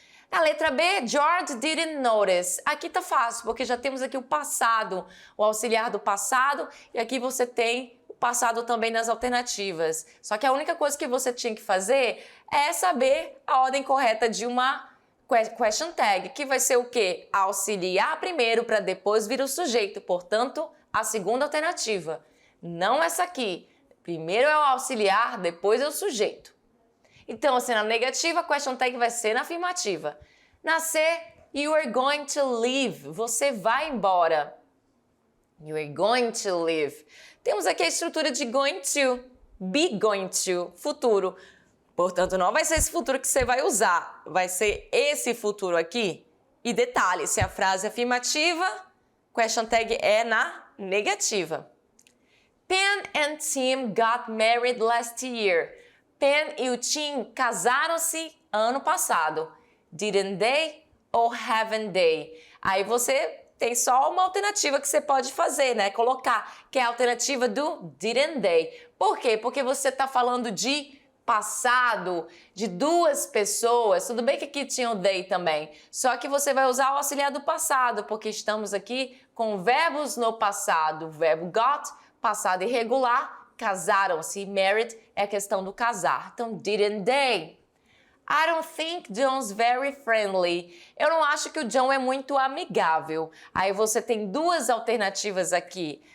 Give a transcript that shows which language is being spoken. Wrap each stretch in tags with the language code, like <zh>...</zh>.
<pt>Na letra B,</pt> <en>George didn't notice.</en> <pt>Aqui tá fácil, porque já temos aqui o passado, o auxiliar do passado, e aqui você tem o passado também nas alternativas. Só que a única coisa que você tinha que fazer é saber a ordem correta de uma question tag, que vai ser o quê? Auxiliar primeiro para depois vir o sujeito. Portanto, a segunda alternativa. Não essa aqui. Primeiro é o auxiliar, depois é o sujeito. Então, assim, na negativa, a question tag vai ser na afirmativa. Na C,</pt> <en>you are going to leave. Você vai embora. You are going to leave.</en> <pt>Temos aqui a estrutura de going to. Be going to, futuro. Portanto, não vai ser esse futuro que você vai usar. Vai ser esse futuro aqui. E detalhe, se a frase é afirmativa, question tag é na negativa.</pt> <en>Pen and Tim got married last year.</en> <pt>Pen e o Tim casaram-se ano passado.</pt> <en>Didn't they or haven't they?</en> <pt>Aí você tem só uma alternativa que você pode fazer, né? Colocar, que é a alternativa do</pt> <en>didn't they.</en> <pt>Por quê? Porque você está falando de passado, de duas pessoas. Tudo bem que aqui tinha o they também. Só que você vai usar o auxiliar do passado, porque estamos aqui com verbos no passado. O verbo got, passado irregular, casaram-se. Married é a questão do casar. Então,</pt> <en>didn't they? I don't think John's very friendly.</en> <pt>Eu não acho que o John é muito amigável. Aí você tem duas alternativas aqui.</pt>